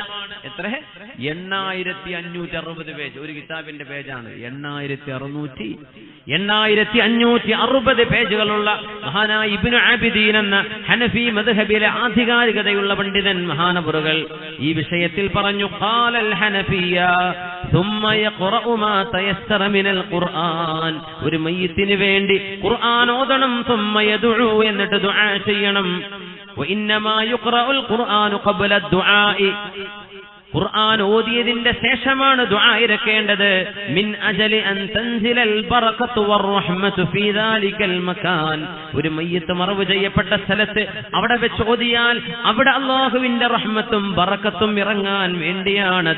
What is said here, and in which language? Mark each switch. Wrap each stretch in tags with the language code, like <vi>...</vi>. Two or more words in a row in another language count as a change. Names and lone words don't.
<ml>എത്ര? 8560 പേജ്. ഒരു കിതാബിന്റെ പേജാണ് 8560 പേജുകളുള്ള മഹാനായ ഇബ്നു ആബിദീൻ എന്ന ഹനഫി മദ്ഹബിലെ ആധികാരികതയുള്ള പണ്ഡിതൻ മഹാനവറുകൾ ഈ വിഷയത്തിൽ പറഞ്ഞു,</ml> <ar>قال الحنفية ثم يقرأ ما تيسر من القرآن.</ar> <ml>ഒരു മയ്യിത്തിന് വേണ്ടി ഖുർആൻ ഓതണം.</ml> <ar>ثم يدعو,</ar> <ml>എന്നിട്ട് ദുആ ചെയ്യണം.</ml> <ar>وإنما يقرأ القرآن قبل الدعاء.</ar> <ml>ഖുർആൻ ഓതിയതിന്റെ ശേഷമാണ് ദുആ ഇറക്കേണ്ടത്.</ml> <ar>من أجل أن تنزل البركة والرحمة في ذلك المكان.</ar> <ml>ഒരു മയ്യിത്ത് മറവ് ചെയ്യപ്പെട്ട സ്ഥലത്ത് അവിടെ വെച്ച് ഓതിയാൽ അവിടെ അല്ലാഹുവിന്റെ റഹ്മത്തും ബറകത്തും ഇറങ്ങാൻ വേണ്ടിയാണത്.</ml>